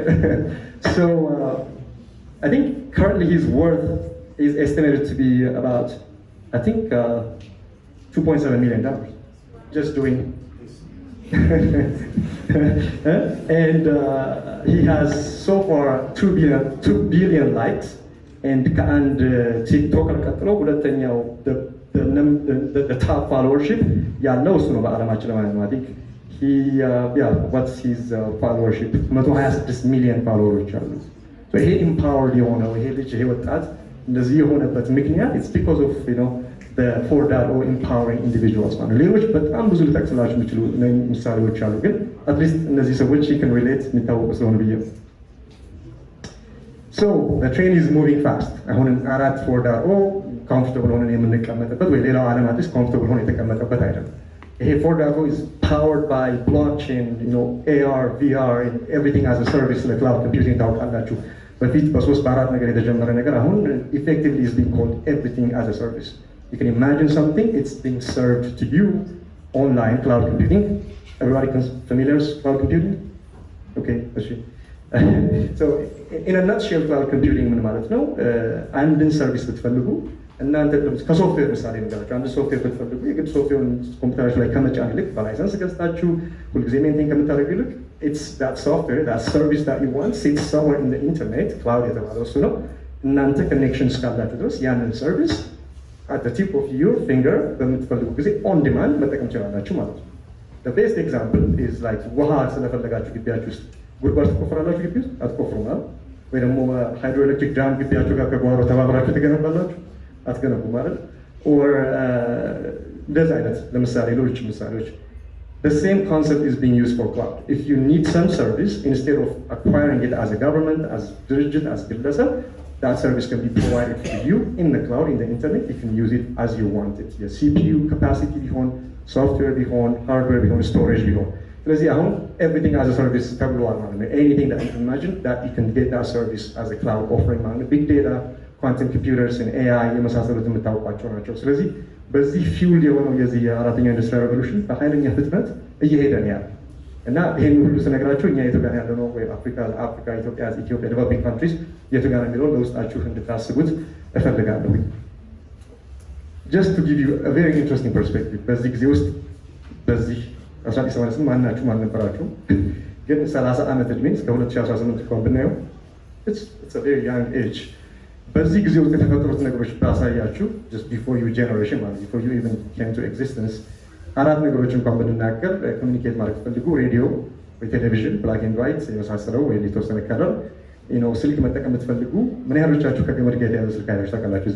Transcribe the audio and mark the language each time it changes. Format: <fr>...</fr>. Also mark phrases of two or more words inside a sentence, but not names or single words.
<en>So I think currently his worth is estimated to be about, I think, $2.7 million just doing this. And he has so far 2 billion likes. And TikTok the top followership</en> <am>ያለው እሱ ነው በዓለማችን ማለት ነው።</am> <en>I think what's his followership</en> <am>126 ሚሊዮን ፎሎወሮች አሉት። ይሄ ኢምፓወርድ የሆነው ይሄ ልጅ ይሄ ወጣት እንደዚህ የሆነበት ምክንያት</am> <en>it's because of the 4.0 empowering individuals</en> <am>ማለት ነው። ሌሎች በጣም ብዙ ልጠቅስላችሁ የሚችሉ ምሳሌዎች አሉ፣ ግን</am> <en>at least</en> <am>እነዚህ ሰዎች</am> <en>you can relate</en> <am>የሚታወቁ ስለሆነ ብዬ ነው።</am> <en>So the train is moving fast.</en> <am>አሁን 4.0 comfortable ሆነን የምንቀመጥበት ወይ ሌላው ዓለም አዲስ comfortable ሆነ የተቀመጠበት አይደለም። ይሄ 4.0</am> <en>is powered by blockchain, AR, VR, and everything as a service like cloud computing</en> <am>ታውቃላችሁ። በፊት በ3 በ4 ነገር የተጀመረ ነገር አሁን</am> <en>effectively is being called everything as a service. You can imagine something, it's being served to you online, cloud computing. Everybody familiar with cloud computing? Okay, let's see. So in a nutshell cloud computing</en> <am>ምን ማለት ነው? አንድን ሰርቪስ ብትፈልጉ እናንተ ከሶፍትዌር ምሳሌ ነገራችሁ አንድ ሶፍትዌር ብትፈልጉ የግድ ሶፍትዌሩን ኮምፒውተራችሁ ላይ ከመጫን ይልቅ በላይሰንስ ገዝታችሁ ሁልጊዜ ሜንቴን ከምታደርጉ ይልቅ</am> <en>it's that software, that service that you want sits somewhere in the internet.</en> <am>cloud የተባለው እሱ ነው። እናንተ ኮኔክሽን እስካላችሁ ድረስ ያንን ሰርቪስ</am> <en>at the tip of your finger</en> <am>በምትፈልጉ ጊዜ</am> <en>on demand</en> <am>መጠቀም ትችላላችሁ ማለት ነው።</am> <en>The best example is like</en> <am>ውሃ ስለፈለጋችሁ ግቢያችሁ ውስጥ ጉድጓድ ትቆፍራላችሁ ግቢ ውስጥ አትቆፍሩም አይደል? ወይ ደግሞ</am> <en>hydro electric dam</en> <am>ግቢያችሁ ጋር ከጓሮ ተባብራችሁ ትገነባላችሁ አትገነቡም አይደል?</am> <en>or</en> <am>እንደዚህ አይነት ለምሳሌ ሌሎች ምሳሌዎች</am> <en>the same concept is being used for cloud. If you need some service, instead of acquiring it as a government, as ድርጅት, as ግለሰብ, that service can be provided to you in the cloud, in the internet. You can use it as you want it. Your CPU capacity</en> <am>ቢሆን software ቢሆን hardware ቢሆን storage ቢሆን ስለዚህ አሁን</am> <en>everything as a service</en> <am>ተብሏል ማለት ነው።</am> <en>anything that you can imagine that you can get that service as a cloud offering</en> <am>ማለት ነው።</am> <en>big data, quantum computers and AI</en> <am>የመሳሰሉት የምታውቋቸው ናቸው። ስለዚህ በዚህ ፊውል የሆነው የዚህ የአራተኛው</am> <en>industrial revolution</en> <am>በኃይለኛ ፍጥነት እየሄደ ነው ያለው እና ይሄን ሁሉ ስነግራችሁ እኛ ኢትዮጵያ ያለ ነው ወይ ኢትዮጵያ</am> <en>developing countries</en> <am>የቱ ጋር ነው የሚለውን በውስጣችሁ እንድታስቡት እፈልጋለሁ።</am> <en>just to give you a very interesting perspective</en> <am>በዚህ ጊዜ ውስጥ በዚህ 1988 ማናችሁም አልነበራችሁም፣ ግን 30 ዓመት ዕድሜ እስከ 2018 እንኳን ብናየው</am> <en>it's a very young age።</en> <am>በዚህ ጊዜ ውስጥ የተፈጠሩት ነገሮች ባሳያችሁ</am> <en>just before your generation</en> <am>ማለት</am> <en>before you even came to existence</en> <am>4 ነገሮች እንኳን ብንናገር ኮሚኒኬት ማለት ፈልጉ ሬዲዮ ወይ ቴሌቪዥን</am> <en>black and white</en> <am>የመሳሰለው ወይ የተወሰነ ከለር ስልክ መጠቀም የምትፈልጉ ምን ያህሎቻችሁ ከገመድ ጋር የተያዘ ስልክ አይታችሁ ታውቃላችሁ?</am>